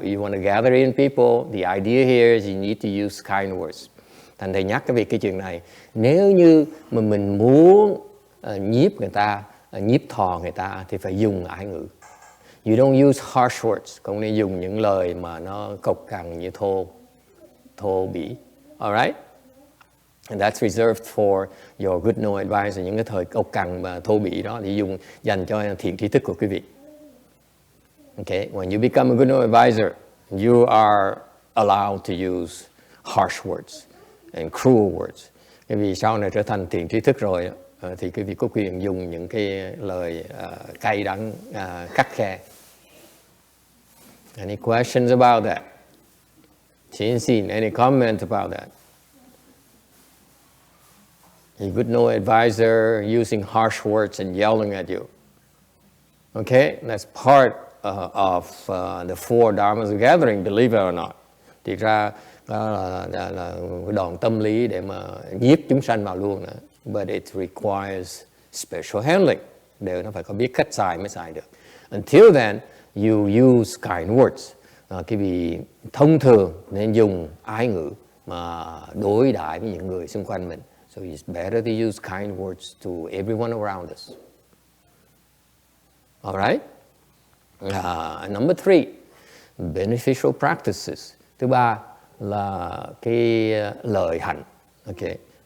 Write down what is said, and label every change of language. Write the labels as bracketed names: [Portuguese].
[English] You want to gather in people. The idea here is you need to use kind words. [Vietnamese] Thành thầy nhắc cái chuyện này. Nếu như mà mình muốn nhiếp người ta, nhiếp thọ người ta thì phải dùng ái ngữ. [English] You don't use harsh words. [Vietnamese] Không nên dùng những lời mà nó cộc cằn như thô bỉ. [English] Alright? And that's reserved for your good know advisor. [Vietnamese] Những cái thời cộc cằn và thô bỉ đó thì dùng dành cho thiện tri thức của quý vị. [English] Okay? When you become a good know advisor, you are allowed to use harsh words and cruel words. [Vietnamese] Bởi vì sau này trở thành thiện tri thức rồi thì quý vị có quyền dùng những cái lời cay đắng, khắt khe. [English] Any questions about that? Xin, any comment about that? A good know advisor using harsh words and yelling at you. Okay, that's part of the four Dharmas gathering, believe it or not. [Vietnamese] Thì ra đó là đòn tâm lý để mà nhiếp chúng sanh vào luôn nữa. [English] But it requires special handling. [Vietnamese] Đều nó phải có biết cách xài mới xài được. [English] Until then, you use kind words. [Vietnamese] Cái vì thông thường nên dùng ái ngữ mà đối đãi với những người xung quanh mình. [English] So it's better to use kind words to everyone around us. All right? Number 3, beneficial practices. [Vietnamese] Thứ ba là cái lợi hạnh. Okay.